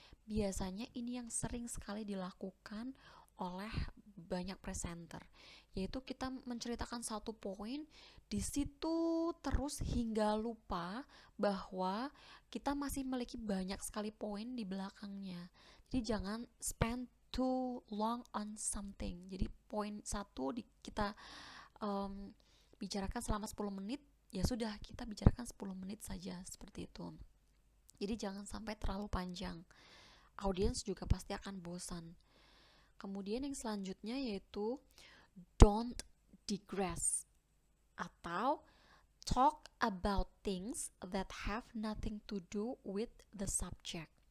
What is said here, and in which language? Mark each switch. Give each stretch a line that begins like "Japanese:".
Indonesian: Biasanya ini yang sering sekali dilakukan oleh banyak presenter, yaitu kita menceritakan satu poin di situ terus hingga lupa bahwa kita masih memiliki banyak sekali poin di belakangnya. Jadi jangan
English: spend too long on something.
Indonesian: Jadi poin satu kita bicarakan selama 10 menit, ya sudah kita bicarakan 10 menit saja seperti itu. Jadi jangan sampai terlalu panjang. Audiens juga pasti akan bosan. Kemudian yang selanjutnya yaitu
English: don't digress atau talk about things that have nothing to do with the subject.